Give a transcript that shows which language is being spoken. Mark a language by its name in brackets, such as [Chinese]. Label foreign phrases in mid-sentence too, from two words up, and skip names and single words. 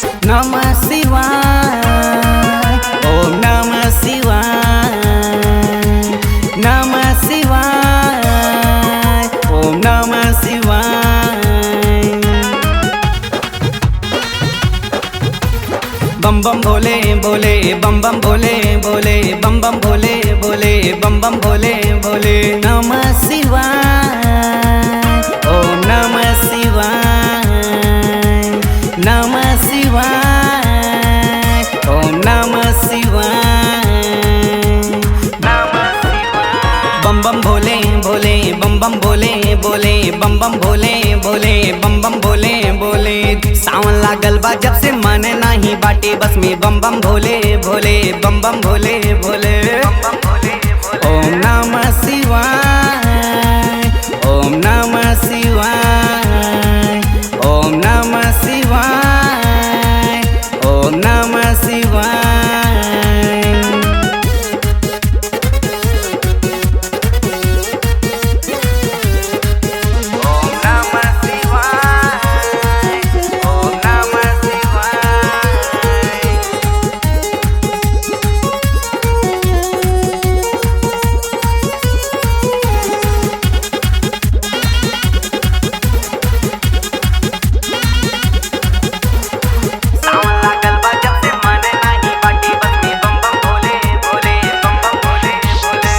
[Sanskrit] नमः शिवाय, ओम नमः शिवाय, नमः शिवाय, ओम नमः शिवाय। [Bhojpuri] बम बम भोले भोले, बम बम भोले भोले, बम बम भोले भोले, बम बम भोले भोले। [Sanskrit] नमः शिवाय, ओम नमः शिवाय, नमः शिवाय, ओम नमः शिवाय, नमः शिवाय। [Bhojpuri] बम बम भोले भोले, बम बम भोले भोले, बम बम भोले भोले, बम बम भोले भोले। सावन लागल बा जब से मन नाही बाटे बस में, [Sanskrit] बम बम भोले भोले, बम बम भोले भोले। ओम नमः शिवाय, ओम नमः शिवाय, ओम नमः शिवाय, ओम नमः शिवाय। ओम नमः शिवाय, ओम नमः शिवाय। [Bhojpuri] सावन लागल बा जब से मन नाही बाटे बस में, [Sanskrit] बम बम भोले भोले, बम बम भोले भोले।